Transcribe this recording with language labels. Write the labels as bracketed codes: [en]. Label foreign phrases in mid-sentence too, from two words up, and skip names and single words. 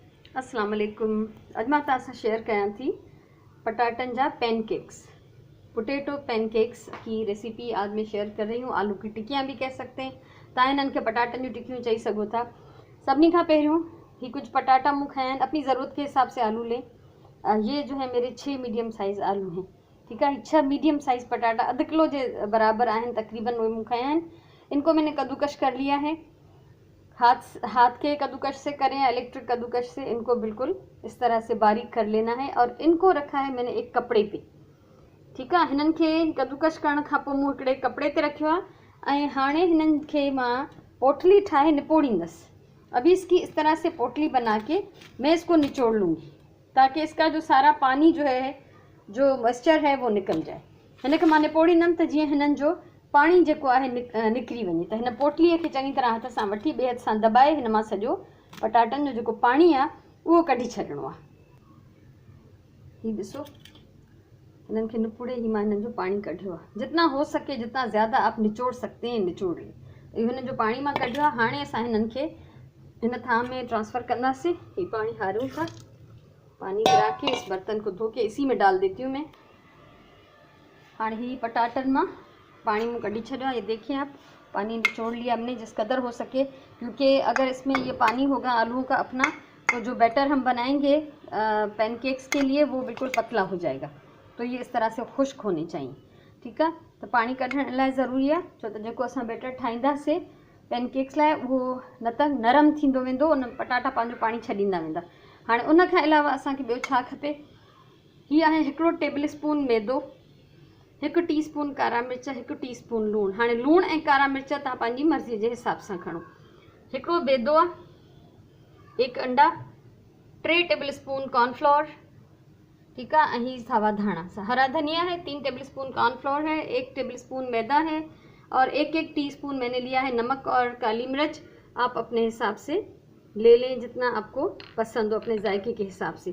[ar] السلام علیکم. [sd] अॼु मां तव्हां सां शेयर कयां थी पटाटनि जा पैनकेक्स, [hi] पोटैटो पैनकेक्स की रेसिपी आज मैं शेयर कर रही हूँ। आलू की टिक्कियाँ भी कह सकते हैं, [sd] तव्हां हिननि खे पटाटनि जूं टिक्कियूं चई सघो था। सभिनी खां पहिरियों ही कुछ पटाटा मूं खया आहिनि, [hi] अपनी ज़रूरत के हिसाब से आलू लें। ये जो है मेरे 6 [en] medium size [hi] आलू हैं, ठीक है। [sd] 6 [en] medium size [sd] पटाटा आधे किलो के बराबर आहिनि तकरीबन, उहे मूं खया आहिनि। [hi] इनको मैंने कद्दूकश कर लिया है, हाथ के कद्दूकश से करें या इलेक्ट्रिक कद्दूकश से, इनको बिल्कुल इस तरह से बारीक कर लेना है। और इनको रखा है मैंने एक कपड़े पे, ठीक है। [sd] हिननि खे कद्दूकश करण खां पोइ मूं हिकिड़े कपड़े ते रखियो आहे ऐं हाणे हिननि खे मां पोटली ठाहे निपोड़ींदसि। [hi] अभी इसकी इस तरह से पोटली बना के मैं इसको निचोड़ लूँगी ताकि इसका जो सारा पानी जो है, जो मॉइस्चर है, वो निकल जाए। [sd] हिन खे मां निपोड़ींदमि त जीअं हिननि जो पाणी जेको आहे निकिरी वञे। त हिन पोटलीअ खे चङी तरह हथ सां वठी ॿिए हथ सां दॿाए हिन मां सॼो पटाटनि जो जेको पाणी आहे उहो कढी छॾिणो आहे। हीउ ॾिसो, हिननि खे निपुड़े ही मां हिननि जो पाणी कढियो आहे। [hi] जितना हो सके, जितना ज़्यादा आप निचोड़ सकते हैं निचोड़ लें। [sd] हिननि जो पाणी मां कढियो आहे। हाणे असां हिननि खे हिन थाम में ट्रांसफ़र कंदासीं। ही पानी हारूं था, [hi] पानी गिरा के इस बर्तन को धो के इसी में डाल देती हूँ मैं। हाँ, [sd] ही पटाटन मां पानी में कढ़ी छड़ा, [hi] ये देखिए आप, पानी निचोड़ लिया हमने जिस कदर हो सके, क्योंकि अगर इसमें ये पानी होगा आलूओं का अपना, तो जो बैटर हम बनाएंगे पैनकेक्स के लिए वो बिल्कुल पतला हो जाएगा। तो ये इस तरह से खुश्क होने चाहिए, ठीक है। [sd] तो पानी कढ़ण लाइ ज़रूरी है, छो तो जेको असां बैटर ठाहींदासीं पैनकेक्स लाइ उहो न त नरम थींदो वेंदो, उन पटाटा पंहिंजो पाणी छॾींदा वेंदा। हाणे उन खां अलावा असांखे ॿियो छा खपे, हीअ आहे 1 [en] table spoon [sd] मैदो, 1 टीस्पून कारा मिर्च, 1 टीस्पून लूण। हाँ, लूण ऐं कारा मिर्च तव्हां पंहिंजी मर्ज़ी [hi] के हिसाब से [sd] खणो। 1 बेदो आहे, 1 अंडा, 3 [en] table spoon [sd] कॉर्नफ्लोर, [hi] ठीक है। [sd] ही सावा धाना, [hi] हरा धनिया है, 3 [en] table spoon [hi] कॉर्नफ्लोर है, 1 [en] table spoon [hi] मैदा है और 1 टीस्पून मैंने लिया है नमक और काली मिर्च। आप अपने हिसाब से ले लें जितना आपको पसंद हो, अपने जायके के हिसाब से।